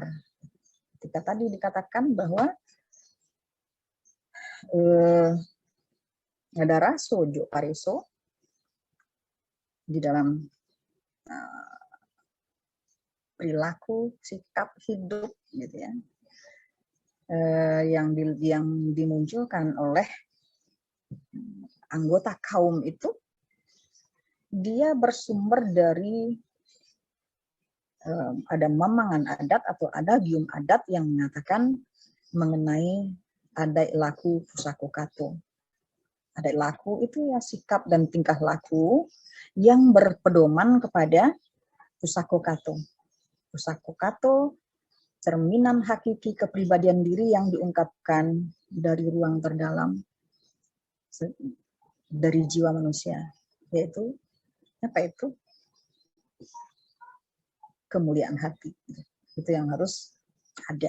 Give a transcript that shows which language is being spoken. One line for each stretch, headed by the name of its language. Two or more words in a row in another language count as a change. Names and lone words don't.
Indonesian: Ketika tadi dikatakan bahwa ada
Minangkabau: raso jo pariso
Indonesian: di dalam perilaku, sikap hidup, gitu ya, yang dimunculkan oleh anggota kaum itu, dia bersumber dari ada mamangan adat atau adagium adat yang mengatakan mengenai
Minangkabau: adai laku pusako kato. Adai laku
Indonesian: itu ya sikap dan tingkah laku yang berpedoman kepada
Minangkabau: pusako kato. Pusako kato
Indonesian: cerminan hakiki kepribadian diri yang diungkapkan dari ruang terdalam dari jiwa manusia, yaitu apa itu? Kemuliaan hati. Itu yang harus ada.